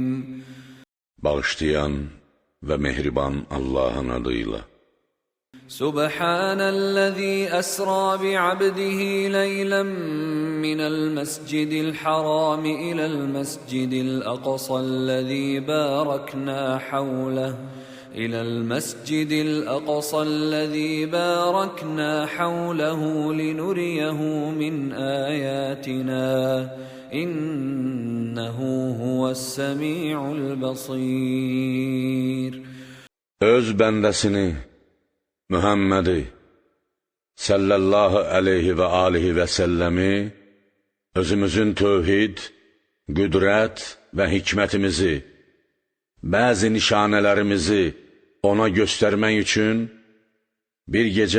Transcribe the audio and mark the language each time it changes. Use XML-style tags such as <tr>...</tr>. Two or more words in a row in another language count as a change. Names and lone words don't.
<az>Bağışlayan və mehriban Allahın adıyla.</az> <ar>سبحان الذي أسرى بعبده ليلا من المسجد الحرام إلى المسجد الأقصى الذي باركنا حوله إلى المسجد الأقصى الذي باركنا حوله لنريه من آياتنا إنه هو السميع البصير.</ar> <az>Öz bəndəsini, Mühəmmədi</az> <ar>صلى الله عليه وآله وسلم</ar> <az>özümüzün tövhid, qüdrət və hikmətimizi, bəzi nişanələrimizi ona göstərmək üçün bir gecə</az>